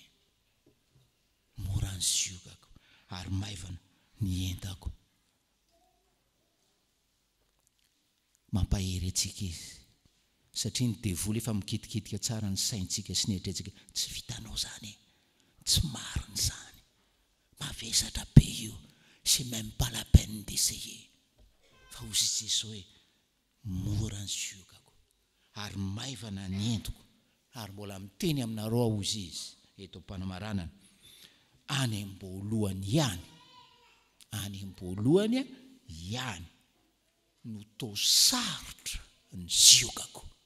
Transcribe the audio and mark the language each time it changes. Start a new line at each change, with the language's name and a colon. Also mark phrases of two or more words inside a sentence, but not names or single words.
Malagasy: Mora ny ziokako ary maivana ny entako. Mampahery antsika izy satria ny devoly efa mikitikitika tsara ny saintsika sy ny eritreretintsika. Tsy vitanao zany, tsy mariny zany, mavesatra be io,
French: c'est même pas la peine d'essayer.
Malagasy: Fa hozy Jesosy hoe mora ny ziokako ary maivana ny entoko. Ary mbola miteny aminareo hozy izy eto am-panamaranana, any am-boalohany ihany, any am-boalohany ihany no toa sarotra ny ziokako.